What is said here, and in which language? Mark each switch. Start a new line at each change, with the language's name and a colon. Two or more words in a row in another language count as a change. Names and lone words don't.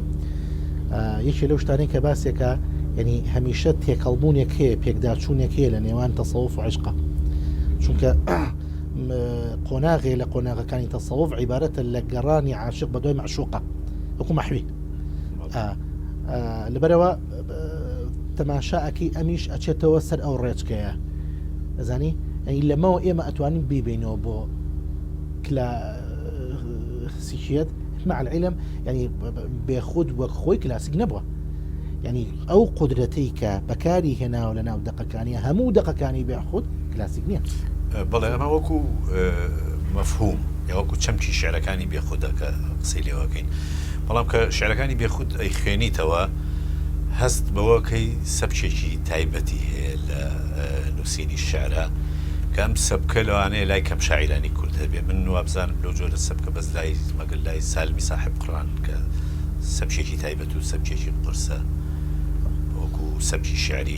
Central Kurdish: یەکێ لەو شتانەی کە باسێکە یعنی هەمیشە تێکەڵبوونێک هەیە پێکداچوونێک هەیە لە نێوان تەسەوف و عیشقە چونکە قۆناغێ لە قۆناغەکانی تەسەوف عیبارەتە لە گەڕانی عاشق بە دوای معشوقە وەکو مەحوی لەبەرەوە تەماشاەکەی ئەمیش ئەچێتەوە سەر ئەو ڕێچکەیە ئەزانی ئەی لەمەوە ئێمە ئەتوانین بیبینەوە بۆ کلاسیکیت
Arabic: مع العلم يعني بياخد
Central Kurdish: وەک خۆی کلاسیک نەبووە يعني ئەو قدرەتەی کە بەکاری هێناوە لە ناو دەقەکانیە هەموو دەقەکانی بێخود کلاسیک نییە. بەڵێ ئەمە وەکو مەفهوم یا وەکو چەمکی شعرەکانی بێخودە کە قسەی لێوەکەین بەڵام کە شعرەکانی بێخود ئەی خوێنیتەوە هەست بەوەکەی سەبچێکی تایبەتی هەیە لە نووسینی شعرە کە ئەم سەبکە لەوانەیە لای کەم شاعیرانی کورد هەبێ من وابزانم لەو جۆرە سەبکە بەس لای مەگەل لای سالمی صاحب قڕان کە سەبچێکی تایبەت و سەبچێکی قرسە وەکو سەبکی شعری